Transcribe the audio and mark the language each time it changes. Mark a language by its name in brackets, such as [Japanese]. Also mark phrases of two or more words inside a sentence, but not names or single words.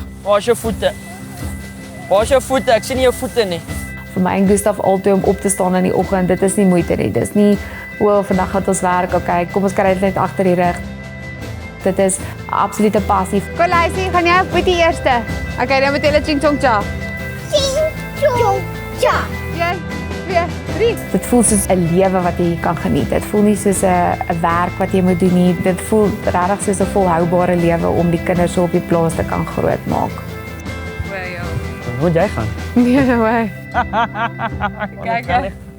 [Afrikaans] Waar is jou voete? Waar is jou voete? Ek sien nie jou voete nie. Vir my en Gustaf altyd om op te staan in die oggend, dit is nie moeite nie. Dis nie, vandag gaan ons werk, okay, kom ons kry dit net agter die rug. Dit is absolute passie. Koleisie, gaan jy op die eerste? Okay, dan moet jy ching chong cha. Ching chong cha. 1, 2, 3. Dit voel soos 'n lewe wat jy kan geniet. Dit voel nie soos 'n werk wat jy moet doen nie. Dit voel regtig soos 'n volhoubare lewe om die kinders so op die plaas te kan grootmaak. Waar jy gaan? Nee, [English] no way. [Afrikaans] Kijk.